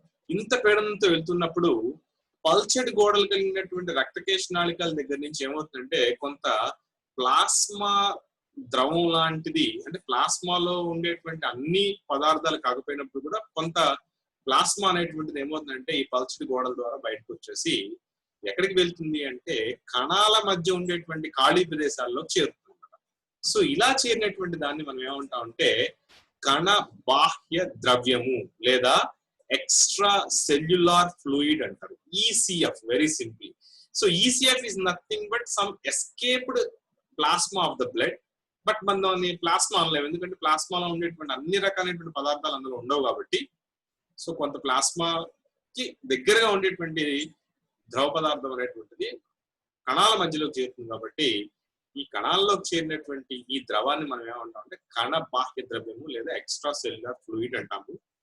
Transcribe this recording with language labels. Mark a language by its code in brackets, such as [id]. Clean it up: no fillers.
[te] ఇంత పీడనంతో వెళ్తున్నప్పుడు పల్చటి గోడలు కలిగినటువంటి రక్తకేశ నాళికల దగ్గర నుంచి ఏమవుతుందంటే, కొంత ప్లాస్మా ద్రవం లాంటిది, అంటే ప్లాస్మాలో ఉండేటువంటి అన్ని పదార్థాలు కాకపోయినప్పుడు కూడా కొంత ప్లాస్మా అనేటువంటిది ఏమవుతుందంటే ఈ పల్చటి గోడల ద్వారా బయటకు వచ్చేసి ఎక్కడికి వెళ్తుంది అంటే కణాల మధ్య ఉండేటువంటి ఖాళీ ప్రదేశాల్లో చేరుతుంది అన్నమాట. సో ఇలా చేరినటువంటి దాన్ని మనం ఏమంటామంటే కణ బాహ్య ద్రవ్యము లేదా ఎక్స్ట్రా సెల్యులార్ ఫ్లూయిడ్ అంటారు, ECF. [en] Very simply. So ECF is nothing but some escaped plasma of the blood. [te] But మనం దాన్ని ప్లాస్మా అనలేము, ఎందుకంటే ప్లాస్మాలో ఉండేటువంటి అన్ని రకాలైనటువంటి పదార్థాలు అందులో ఉండవు కాబట్టి. సో కొంత ప్లాస్మాకి దగ్గరగా ఉండేటువంటి ద్రవ పదార్థం అనేటువంటిది కణాల మధ్యలోకి చేరుతుంది కాబట్టి ఈ కణాల్లోకి చేరినటువంటి ఈ ద్రవాన్ని మనం ఏమంటాం అంటే కణ బాహ్య ద్రవ్యము లేదా ఎక్స్ట్రా సెల్యులర్ ఫ్లూయిడ్ అంటాము.